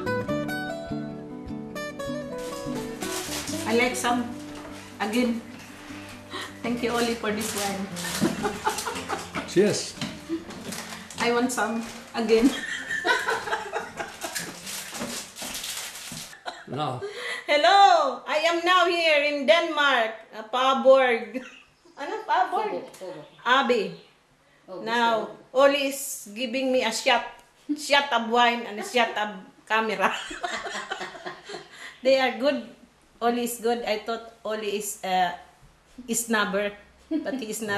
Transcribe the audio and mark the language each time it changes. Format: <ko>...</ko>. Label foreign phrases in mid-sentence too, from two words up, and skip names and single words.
<en>I like some again. Thank you, Oli, for this one. Cheers. I want some again. Now, Hello! I am now here in Denmark. Paborg. Ano? Paborg? Abi. Now, Oli is giving me a shot. Shot of wine and a shot of camera. They are good. Oli is good. I thought Oli is snubber. But he is not.</en>